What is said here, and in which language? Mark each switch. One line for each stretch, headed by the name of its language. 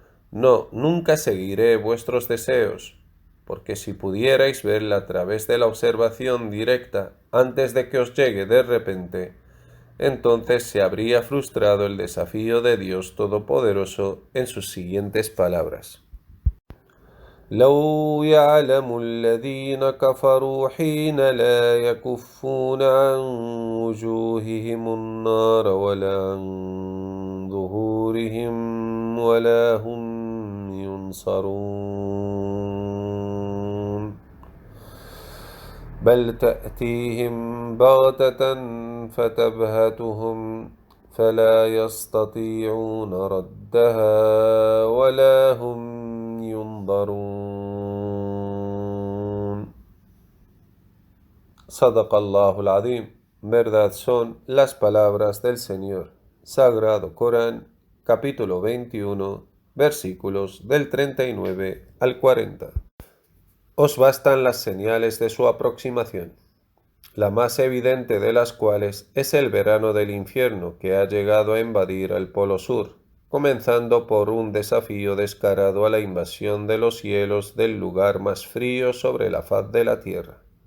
Spanish: No, nunca seguiré vuestros deseos, porque si pudierais verla a través de la observación directa antes de que os llegue de repente, entonces se habría frustrado el desafío de Dios Todopoderoso en sus siguientes palabras.
Arabic: لو يعلم الذين كفروا حين لا يكفون عن وجوههم النار ولا عن ظهورهم ولا هم ينصرون بل تأتيهم بغتة فتبهتهم فلا يستطيعون ردها ولا هم ينظرون. Sadaqallahu al-Azim.
Spanish: Verdad son las palabras del Señor. Sagrado Corán, capítulo 21, versículos del 39 al 40. Os bastan las señales de su aproximación, la más evidente de las cuales es el verano del infierno que ha llegado a invadir el Polo Sur, comenzando por un desafío descarado a la invasión de los hielos del lugar más frío sobre la faz de la Tierra.